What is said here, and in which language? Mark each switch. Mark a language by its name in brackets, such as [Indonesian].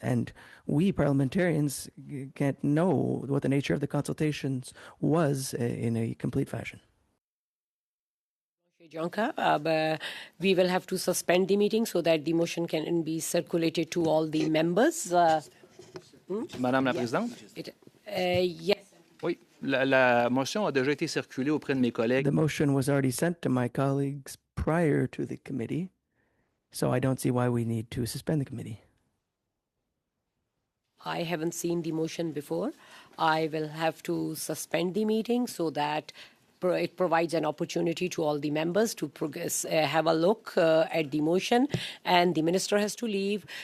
[English] And we parliamentarians can't know what the nature of the consultations was in a complete fashion. Jonka, we will have to suspend the meeting so that the motion can be circulated to all the members. [French] Madame la Présidente? [English] Yes. [French] Oui, la motion a déjà été circulée auprès de mes collègues. [English] The motion was already sent to my colleagues prior to the committee, so I don't see why we need to suspend the committee. I haven't seen the motion before. I will have to suspend the meeting so that it provides an opportunity to all the members to have a look at the motion, and the minister has to leave.